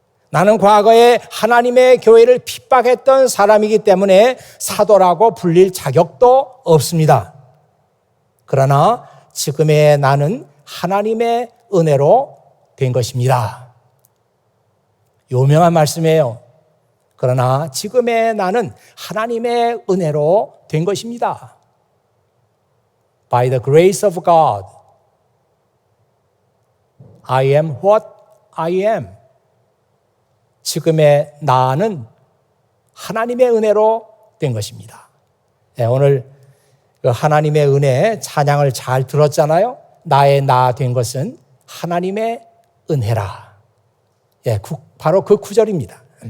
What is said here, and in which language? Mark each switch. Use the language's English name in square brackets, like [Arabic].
[Korean] 나는 과거에 하나님의 교회를 핍박했던 사람이기 때문에 사도라고 불릴 자격도 없습니다. 그러나 지금의 나는 하나님의 은혜로 된 것입니다. 유명한 말씀이에요. 그러나 지금의 나는 하나님의 은혜로 된 것입니다. [English] By the grace of God, I am what I am. [Korean] 지금의 나는 하나님의 은혜로 된 것입니다. 네, 오늘 그 하나님의 은혜 찬양을 잘 들었잖아요. 나의 나 된 것은 하나님의 은혜라. 예, 바로 그 구절입니다.